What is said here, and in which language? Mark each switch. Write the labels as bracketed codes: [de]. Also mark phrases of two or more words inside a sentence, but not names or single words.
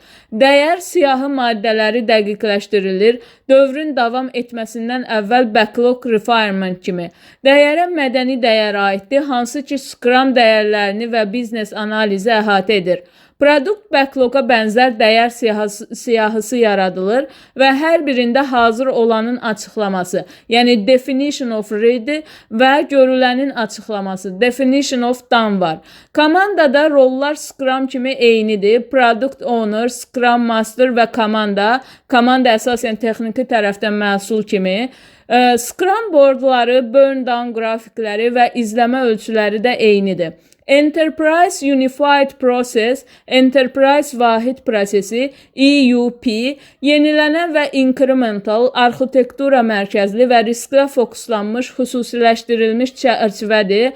[az] Dəyər siyahı maddələri dəqiqləşdirilir, dövrün davam etməsindən əvvəl backlog refinement kimi. Dəyərə mədəni dəyər aiddir, hansı ki Scrum dəyərlərini və biznes analizi əhatə edir. Produkt backloga bənzər dəyər siyahısı yaradılır və hər birində hazır olanın açıqlaması, yəni [en] definition of ready [az] və görülənin açıqlaması, [en] definition of done var. [az] Komandada rollar Scrum kimi eynidir. [en] Product owner, Scrum master [az] və komanda əsasən texniki tərəfdən məhsul kimi. Scrum boardları, [en] burn down [az] qrafikləri və izləmə ölçüləri də eynidir. [en] Enterprise Unified Process, [az] Enterprise Vahid Prosesi, EUP, yenilənən və incremental, arxitektura mərkəzli və risklə fokuslanmış, xüsusiləşdirilmiş çərçivədir.